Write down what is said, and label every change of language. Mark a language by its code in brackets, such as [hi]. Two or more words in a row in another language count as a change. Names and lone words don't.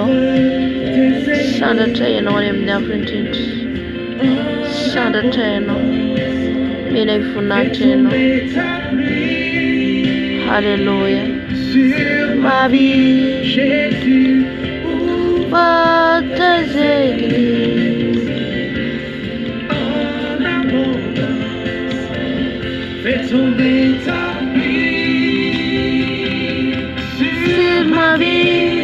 [mg] Sandratra ianao any amin'ny hafa indrindra. Sandratra ianao. Mila hivoninahitra ianao. Haleluya. [fr] Ma vie, Jésus, ouvre tes églises en abondance. Fais tomber ta pluie sur ma vie.